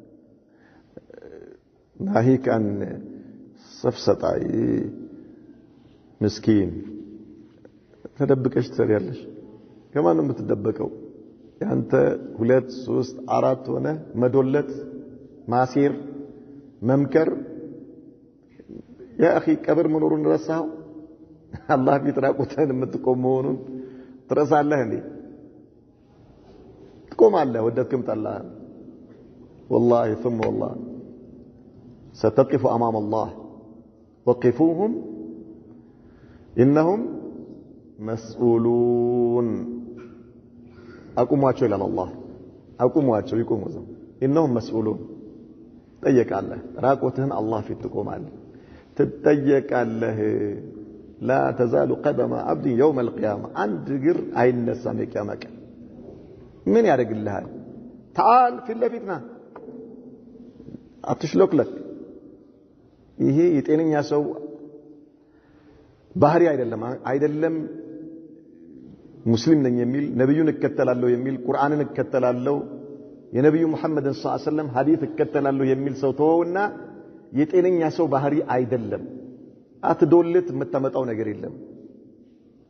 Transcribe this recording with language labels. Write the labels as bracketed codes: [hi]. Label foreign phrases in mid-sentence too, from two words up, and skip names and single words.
[am] ናሂክ አን ሰፍሰጣይ ምስኪን ተደብቀሽ ትሰሪያለሽ ከማን ነው የምትደበቀው ያንተ 2 3 4 ሆነ መዶለት ማሲር መምከር [ar] يا اخي [am] ቀብር መኖሩን ረሳው አላህ ቢጥራቁተን የምትቆም መሆኑን ትረሳለህ እንዴ ትቆማለህ ወደድክም ጠላህ [ar] والله ثم والله ستقف امام الله وقفوهم انهم [am] مسؤولون አቁሟቸው ይላል አላህ አቁሟቸው ይቆሙ ዘው [ar] انهم مسؤولون [am] ጠየቃለህ ራቆትህን አላህ ፊት ትቆማለህ ትጠየቃለህ [ar] لا تزال قدم عبد يوم القيامه [am] አንድ እግር አይነሳም የቂያማ ቀን ምን ያደርግልሃል [ar] تعال في [am] ለፊትና አትሽሎክለክ ይሄ የጤነኛ ሰው ባህሪ አይደለም ሙስሊም ነኝ የሚል ነብዩን እከተላለሁ የሚል ቁርአንን እከተላለሁ የነብዩ መሐመድን [ar] صلى الله عليه وسلم [am] ሐዲስ እከተላለሁ የሚል ሰው ተወውና የጤነኛ ሰው ባህሪ አይደለም አትዶልት የምታመጣው ነገር የለም